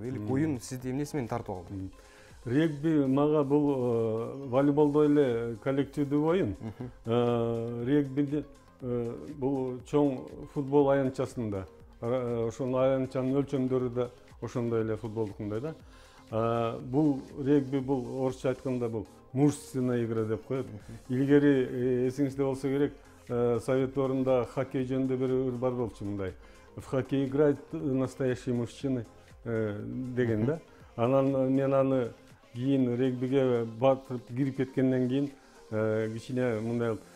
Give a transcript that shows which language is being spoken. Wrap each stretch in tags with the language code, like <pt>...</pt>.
<ky>Дейлик оюн сизди эмнеси менен тартып алды? Регби мага бул волейболдой эле коллективдүү оюн. Регби бул чоң футбол аянтчасында. Ошонун аянтчанын өлчөмдөрү да ошондой эле футболдукундай да. Бул регби, бул орусча айтканда бул</ky> <ru>мужественная игра</ru> <ky>деп коет. Илгери эсиңизде болсо керек, совет орунда хоккей жөнүндө бир ыр бар болчу мындай.</ky> <ru>В хоккей играют настоящие мужчины</ru> <ky>деген да. Анан мен аны кийин регбиге батып кирип кеткенден кийин кичине мындай</ky>